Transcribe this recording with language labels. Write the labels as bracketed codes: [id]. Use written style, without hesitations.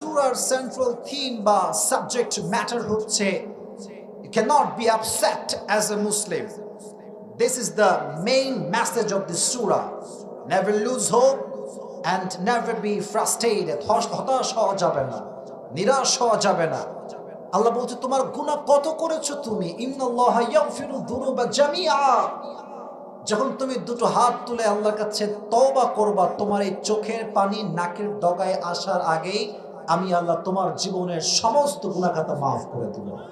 [bn] সুরার central theme বা subject matter হচ্ছে [en] you cannot be upset as a Muslim. This is the main message of this surah. Never lose hope and never be frustrated. [bn] হতাশ হওয়া যাবে না, নিরাশ হওয়া যাবে না। আল্লাহ বলছে তোমার গুনাহ কত করেছো তুমি, [ar] ইন্নাল্লাহা ইয়াগফিরু যুনুবা জামিআ। [bn] যখন তুমি দুটো হাত তুলে আল্লাহর কাছে তওবা করবা, তোমার এই চোখের পানি নাকের ডগায় আসার আগেই আমি আল্লাহ তোমার জীবনের সমস্ত গুনাহ খাতা মাফ করে দেব।